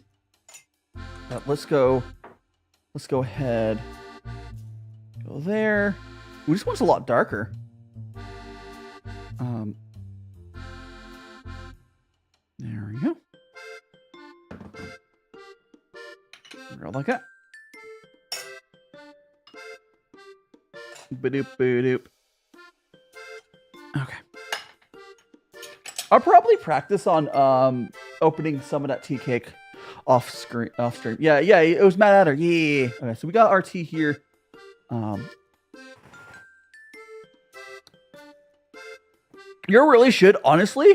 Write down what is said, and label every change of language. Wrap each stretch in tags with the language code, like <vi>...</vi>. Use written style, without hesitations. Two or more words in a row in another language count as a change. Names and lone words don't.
<en>Let's go. Let's go ahead. Go there. Ooh, this one's a lot darker. There we go. Real like that. Ba-doop, ba-doop. Okay. I'll probably practice on opening some of that tea cake off stream. Yeah, it was Mad Adder. Yeah. Okay, so we got our tea here. You really should, honestly.</en>